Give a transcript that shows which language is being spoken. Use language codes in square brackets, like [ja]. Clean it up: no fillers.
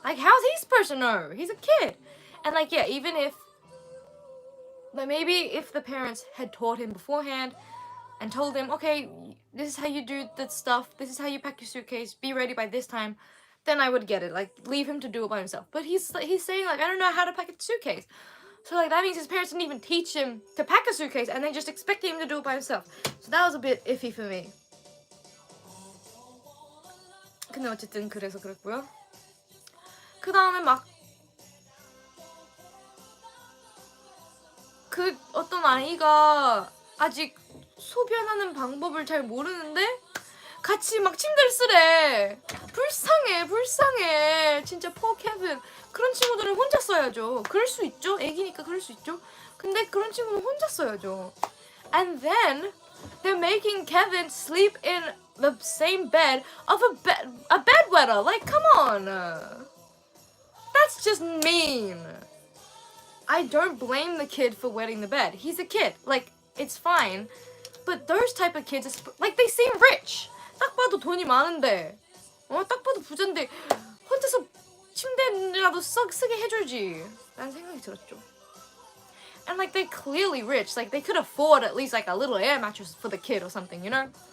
[en] Like, how's he supposed to know? He's a kid. And like, yeah, even if maybe if the parents had taught him beforehand and told him, okay, this is how you do that stuff, this is how you pack your suitcase, be ready by this time, then I would get it. Like, leave him to do it by himself. But he's saying, like, I don't know how to pack a suitcase. So, like, that means his parents didn't even teach him to pack a suitcase, and they just expected him to do it by himself. So that was a bit iffy for me. [ko] 근데 어쨌든 그래서 그랬고요. 그 다음에 막 그 어떤 아이가 아직 소변하는 방법을 잘 모르는데 같이 막 침대를 쓰래. 불쌍해. 진짜 [en] poor Kevin. [ko] 그런 친구들은 혼자 써야죠. 그럴 수 있죠. 애기니까 그럴 수 있죠. 근데 그런 친구는 혼자 써야죠. [en] And then They're making Kevin sleep in the same bed of a bedwetter. Like, come on. That's just mean. I don't blame the kid for wetting the bed. He's a kid. Like, it's fine. But those type of kids, like, they seem rich. [ko] 딱 봐도 돈이 많은데. 딱 봐도 부자인데 혼자서 침대라도 쓰게 해주지. 라는 생각이 들었죠. [en] And like they're clearly rich. Like they could afford at least like a little air mattress for the kid or something, you know?